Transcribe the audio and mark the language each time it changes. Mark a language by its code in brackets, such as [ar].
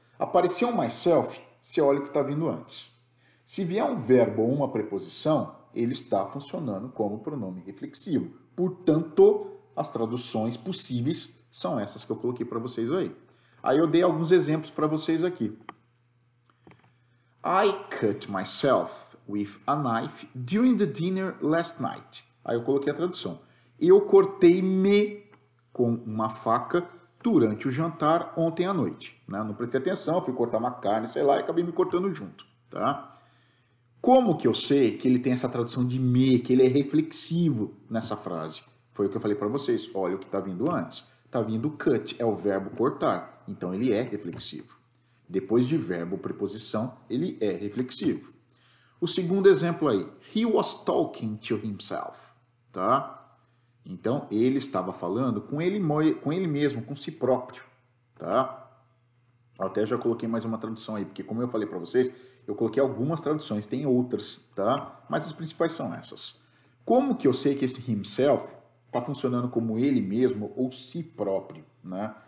[pt] Apareceu um myself, você olha o que está vindo antes. Se vier um verbo ou uma preposição, ele está funcionando como pronome reflexivo. Portanto, as traduções possíveis são essas que eu coloquei para vocês aí. Aí eu dei alguns exemplos para vocês aqui. [en] I cut myself with a knife during the dinner last night. [pt] Aí eu coloquei a tradução. Eu cortei-me com uma faca durante o jantar ontem à noite. Né? Não prestei atenção, fui cortar uma carne, sei lá, e acabei me cortando junto. Tá? Como que eu sei que ele tem essa tradução de me, que ele é reflexivo nessa frase? Foi o que eu falei para vocês. Olha o que está vindo antes. Está vindo cut, é o verbo cortar. Então ele é reflexivo. Depois de verbo ou preposição, ele é reflexivo. O segundo exemplo aí. [en] He was talking to himself. [pt] Tá? Então, ele estava falando com ele mesmo, com si próprio. Tá? Eu até já coloquei mais uma tradução aí, porque como eu falei para vocês, eu coloquei algumas traduções, tem outras, tá? Mas as principais são essas. Como que eu sei que esse himself está funcionando como ele mesmo ou si próprio, né?